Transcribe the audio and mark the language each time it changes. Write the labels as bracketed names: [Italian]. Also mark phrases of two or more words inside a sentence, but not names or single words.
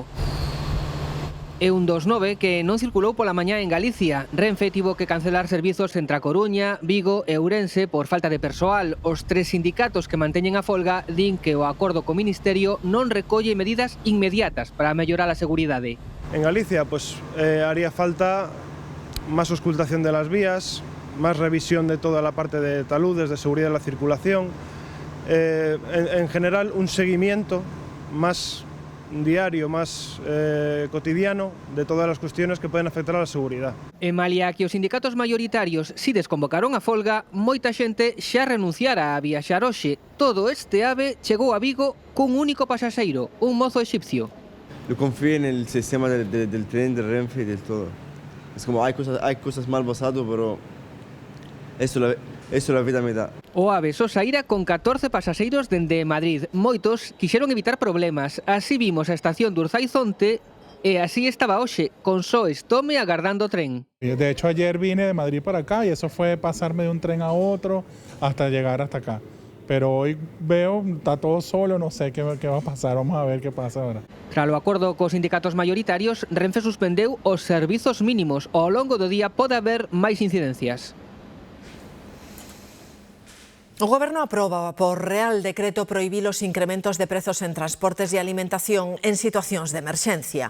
[Galician] É un dos 9 que non circulou pola mañá en Galicia. Renfe tivo que cancelar servizos entre a Coruña, Vigo e Ourense por falta de persoal. Os 3 sindicatos que manteñen a folga din que o acordo co Ministerio non recolle medidas inmediatas para mellorar a seguridade. [Spanish] En Galicia, haría falta más auscultación de las vías, más revisión de toda la parte de taludes, de seguridad de la circulación, en general un seguimiento más diario, más cotidiano de [Galician] todas as cuestiones que poden afectar [Spanish] a la seguridad. [Galician] E malia que os sindicatos maioritarios si desconvocaron a folga, moita xente xa renunciara a viaxar hoxe. Todo este ave chegou a Vigo cun único pasaxeiro, un mozo exipcio. [Spanish] Yo confío en el sistema del tren, de Renfe y de todo. Es como hay cosas mal pasadas, pero eso la vida me da. [Galician] O ave só saíra con 14 pasaxeiros dende Madrid. Moitos quixeron evitar problemas. Así vimos a estación de Urzaizonte e así estaba hoxe, con só estome agardando o tren. [Spanish] De hecho, ayer vine de Madrid para acá y eso fue pasarme de un tren a otro hasta llegar hasta acá. Pero hoy veo, está todo solo, no sé qué va a pasar, vamos a ver qué pasa ahora. [Galician] Tras o acordo cos sindicatos maioritarios, Renfe suspendeu os servizos mínimos. Ao longo do día pode haber máis incidencias. O Goberno aproba por Real Decreto prohibir os incrementos de prezos en transportes e alimentación en situacións de emerxencia.